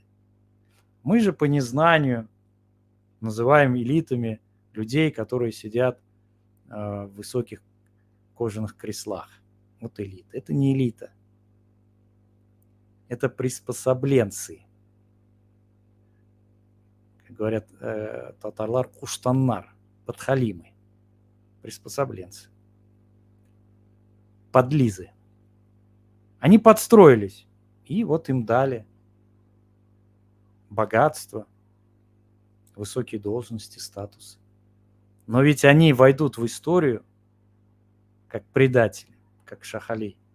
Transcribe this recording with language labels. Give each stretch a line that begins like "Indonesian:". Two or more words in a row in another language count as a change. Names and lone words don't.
Russian: Мы же по незнанию называем элитами людей, которые сидят в высоких кожаных креслах. Вот элита. Это не элита. Это приспособленцы. говорят
Tatar: татарлар, куштаннар,
Russian: подхалимы, приспособленцы, подлизы. Они подстроились, и вот им дали богатство, высокие должности, статус. Но ведь они войдут в историю как предатели, как шахали.